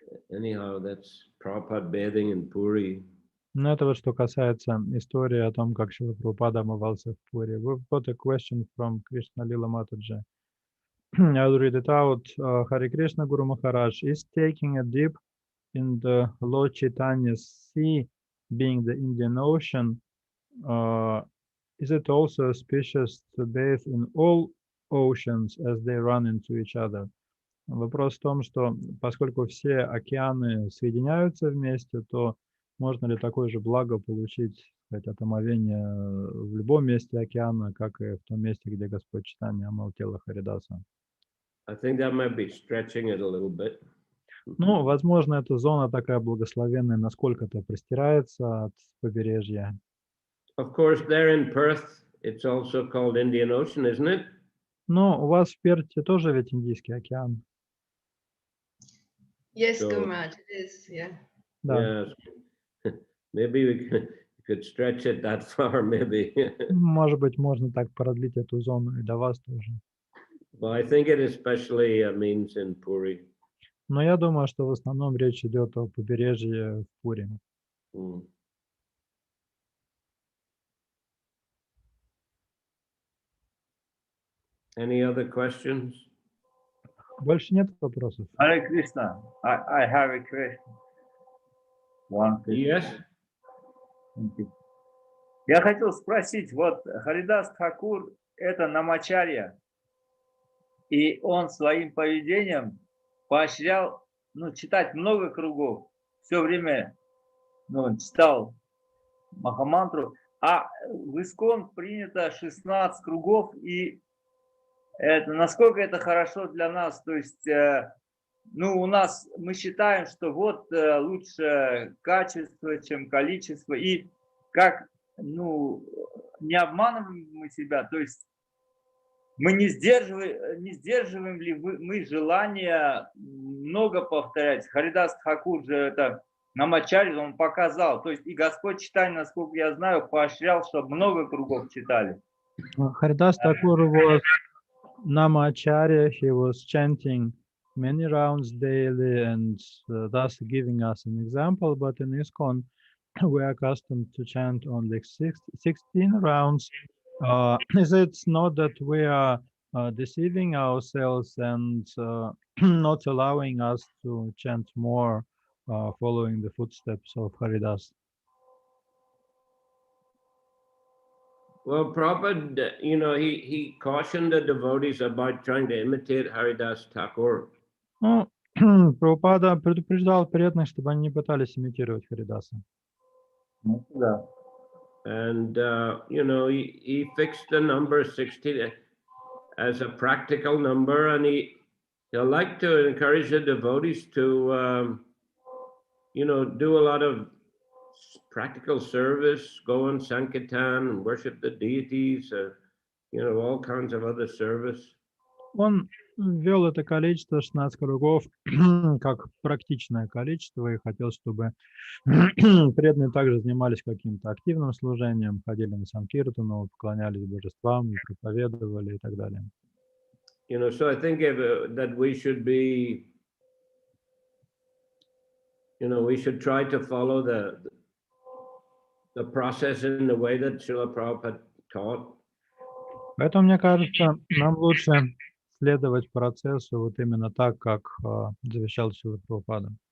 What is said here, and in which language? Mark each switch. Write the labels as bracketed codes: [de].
[en] Anyhow, that's Prabhupada bathing in Puri. [ru] Но это вот что касается истории о том, как Шрила Прабхупада омывался в Пури. [en] We've got a question from Krishna Lila Mataji. I'll read it out. Hare Krishna Guru Maharaj is taking a dip in the Lord Chaitanya's sea, being the Indian Ocean. Is it also auspicious to bathe in all oceans as they run into each other? [ru] Вопрос в том, что поскольку все океаны соединяются вместе, то можно ли такое же благо получить, сказать, от омовения в любом месте океана, как и в том месте, где Господь Чайтанья омыл тело Харидаса? [en] I think that might be stretching it a little bit. [ru] Ну, возможно, эта зона такая благословенная, насколько-то простирается от побережья. [en] Of course, there in Perth, it's also called Indian Ocean, isn't it? [ru] Но у вас в Перте тоже ведь Индийский океан. [en] Yes, So- Guru Maharaj, it is, yeah. [ru] Да. [en] Yes. Maybe we could stretch it that far, maybe. [ru] Может быть, можно так продлить эту зону и до вас тоже. [en] But I think it especially means in Puri. [ru] Но я думаю, что в основном речь идет о побережье в Пури. Mm. [en] Any other questions? [ru] Больше нет вопросов? [en] Hare Krishna, I have a question. One question. Yes. Thank you. [ru] Я хотел спросить, вот Харидас Тхакур – это намачарья, и он своим поведением поощрял читать много кругов, все время читал Махамантру, а в Искон принято 16 кругов, и это, насколько это хорошо для нас, то есть у нас мы считаем, что вот лучше качество, чем количество, и как не обманываем мы себя, то есть мы не сдерживаем ли мы желание много повторять. Харидас Тхакур же это намачарья, он показал, то есть и Господь Чайтанья, насколько я знаю, поощрял, чтобы много кругов читали. [en] Харидас Тхакур was Namacharya. He was chanting many rounds daily and thus giving us an example. But in ISKCON, we are accustomed to chant only 16 rounds. Is it not that we are deceiving ourselves and not allowing us to chant more following the footsteps of Haridas? Well, Prabhupada, he cautioned the devotees about trying to imitate Haridas Thakur. [ru] Ну, Прабхупада предупреждал преданных, чтобы они не пытались имитировать Харидаса. Ну, да. [en] And, he fixed the number 60 as a practical number, and he liked to encourage the devotees to, do a lot of practical service, go on Sankirtan and worship the deities, all kinds of other service. [ru] Он ввел это количество 16 кругов как практичное количество и хотел, чтобы преданные также занимались каким-то активным служением, ходили на Санкиртану, поклонялись божествам, проповедовали и так далее. [en] So I think that we should be, we should try to follow the process in the way that Srila Prabhupada taught. [ru] Поэтому, мне кажется, нам лучше следовать процессу вот именно так, как завещал Шрила Прабхупада.